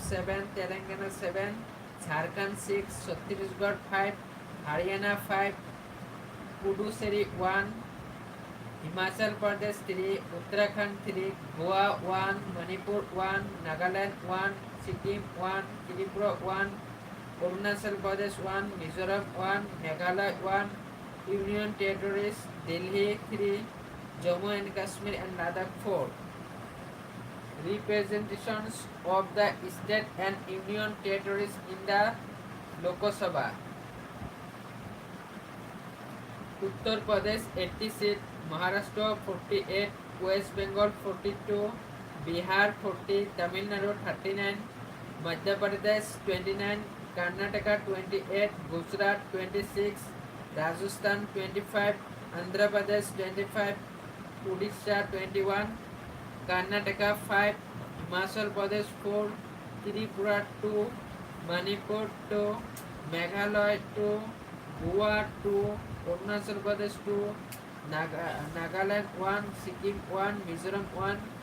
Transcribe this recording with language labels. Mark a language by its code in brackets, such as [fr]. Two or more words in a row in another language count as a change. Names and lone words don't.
[en] 7, Telangana 7, Jharkhand 6, Chhattisgarh 5, Haryana 5, Puducherry 1, Himachal Pradesh 3, Uttarakhand 3, Goa 1, Manipur 1, Nagaland 1, Sikkim 1, Tripura 1, Arunachal Pradesh 1, Mizoram 1, Meghalaya 1, Union Territories Delhi 3, Jammu and Kashmir and Ladakh 4. Representations of the state and union territories in the Lok Sabha. Uttar Pradesh 80 seats, Maharashtra 48, West Bengal 42, Bihar 40, Tamil Nadu 39, Madhya Pradesh 29, Karnataka 28, Gujarat 26, Rajasthan 25, Andhra Pradesh 25, Odisha 21, Karnataka 5, Himachal Pradesh 4, Tripura 2, Manipur 2, Meghalaya 2, Goa 2, Arunachal Pradesh 2, Nagaland 1, Sikkim 1, Mizoram 1,